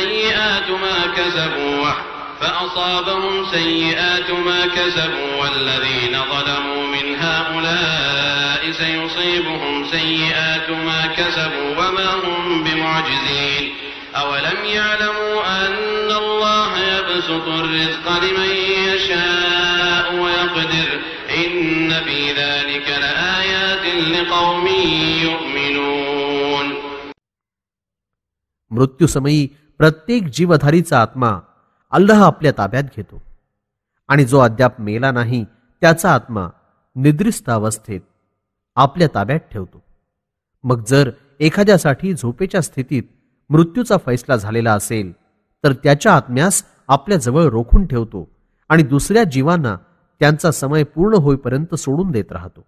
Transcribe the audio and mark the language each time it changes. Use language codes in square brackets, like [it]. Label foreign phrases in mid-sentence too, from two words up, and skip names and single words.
[ar] سيئات ما كسبوا والذين ظلموا من هؤلاء سيصيبهم سيئات ما كسبوا وما هم بمعجزين أولم يعلموا أن الله يبسط الرزق لمن يشاء ويقدر إن في ذلك لآيات لقوم يؤمنون. [mr] मृत्यूसमयी प्रत्येक जीवधारीचा आत्मा अल्लाह आपल्या ताब्यात घेतो आणि जो अद्याप मेला नाही त्याचा आत्मा निद्रिस्त अवस्थेत आपल्या ताब्यात ठेवतो. मग जर एखाद्यासाठी झोपेच्या स्थितीत मृत्यूचा फैसला झालेला असेल तर त्याच्या आत्म्यास आपल्या जवळ रोखून ठेवतो आणि दुसऱ्या जीवांना त्यांचा समय पूर्ण होईपर्यंत सोडून देत राहतो.